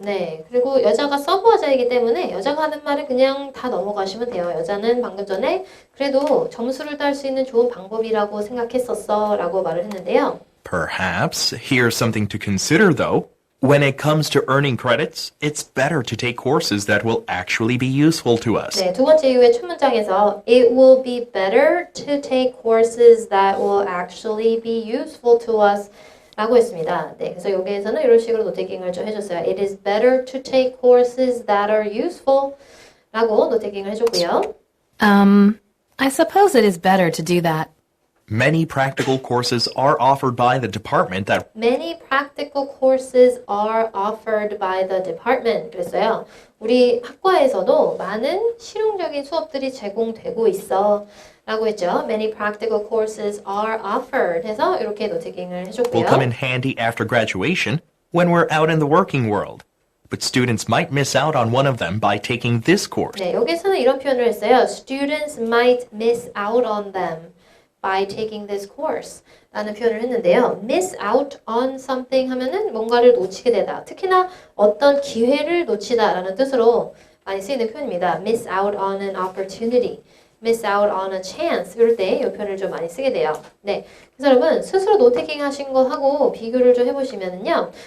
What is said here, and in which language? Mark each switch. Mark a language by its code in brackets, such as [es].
[ko] 네. 그리고 여자가 서브화자이기 때문에 여자가 하는 말을 그냥 다 넘어가시면 돼요. 여자는 방금 전에 그래도 점수를 딸 수 있는 좋은 방법이라고 생각했었어 라고 말을 했는데요. [en] Perhaps. Here's something to consider, though. When it comes to earning credits, it's better to take courses that will actually be useful to us. 네, 두 번째 이유의 첫 문장에서 It will be better to take courses that will actually be useful to us 라고 했습니다. 네, 그래서 여기에서는 이런 식으로 노태깅을 좀 해줬어요. It is better to take courses that are useful [ko] 라고 노태깅을 해줬고요. [en] I suppose it is better to do that. Many practical courses are offered by the department that Many practical courses are offered by the department. [ko] 그랬어요. 우리 학과에서도 많은 실용적인 수업들이 제공되고 있어. 라고 했죠. [en] Many practical courses are offered. [ko] 해서 이렇게 노태깅을 [en] will [ko] 해줬고요. [en] come in handy after graduation when we're out in the working world. But students might miss out on one of them by taking this course. [ko] 네, 여기서는 이런 표현을 했어요. [en] Students might miss out on them by taking this course [ko] 라는 표현을 했는데요. [en] miss out on something [ko] 하면은 뭔가를 놓치게 되다. 특히나 어떤 기회를 놓치다 라는 뜻으로 많이 쓰이는 표현입니다. [en] miss out on an opportunity. miss out on a chance [ko] 이럴 때 이 표현을 좀 많이 쓰게 돼요. 네, 그래서 여러분 스스로 노테킹 하신 것하고 비교를 좀 해보시면은요.